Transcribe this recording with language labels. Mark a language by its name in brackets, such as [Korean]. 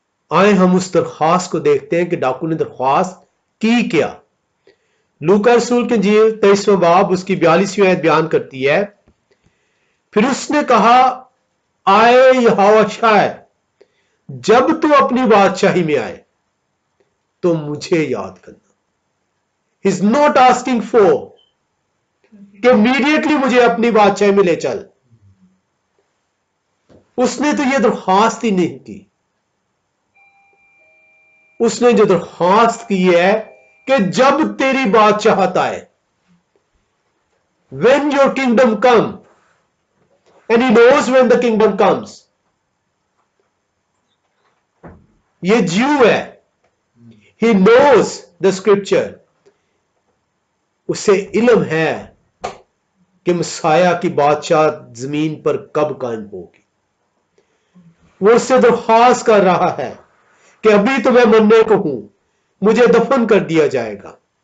[Urdu] آئے ہم اس درخواست کو دیکھتے ہیں کہ ڈاکو نے درخواست کی کیا۔ لوکا رسول کی انجیل 23واں باب اس کی 42ویں آیت بیان کرتی ہے، پھر اس نے کہا، آئے یہوہ شاہ، جب تو اپنی بادشاہی میں آئے تو مجھے یاد کرنا۔ [English] He is not asking for [Urdu] کہ immediately مجھے اپنی بادشاہی میں لے چل۔ اس نے تو یہ درخواست ہی نہیں کی۔ اس نے جو درخواست کی ہے کہ جب تیری بادشاہت آئے، [English] when your kingdom come, and he knows when the kingdom comes. [Urdu] یہ جیو ہے، [English] he knows the scripture. [Urdu] اسے علم ہے کہ مسیح کی بادشاہ زمین پر کب قائم ہوگی۔ وہ اس سے درخواست کر رہا ہے کہ ابھی تو میں مرنے کو ہوں، مجھے دفن کر دیا جائے گا،